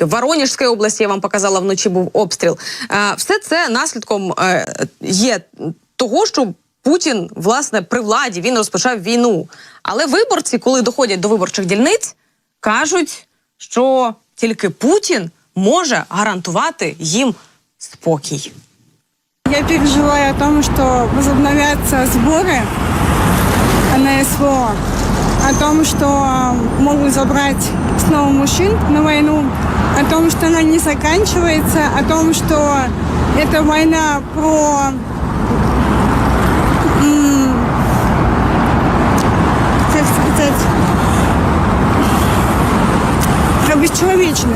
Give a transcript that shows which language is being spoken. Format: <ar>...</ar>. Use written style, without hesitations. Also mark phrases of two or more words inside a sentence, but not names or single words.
<uk>В Воронежській області, я вам показала, вночі був обстріл. Все це наслідком є того, що Путін, власне, при владі, він розпочав війну. Але виборці, коли доходять до виборчих дільниць, кажуть, що тільки Путін може гарантувати їм спокій.</uk> <ru>Я переживаю о том, что возобновятся сборы на СВО, о том, что могут забрать снова мужчин на войну, о том, что она не заканчивается, о том, что это война про... про бесчеловечность.</ru>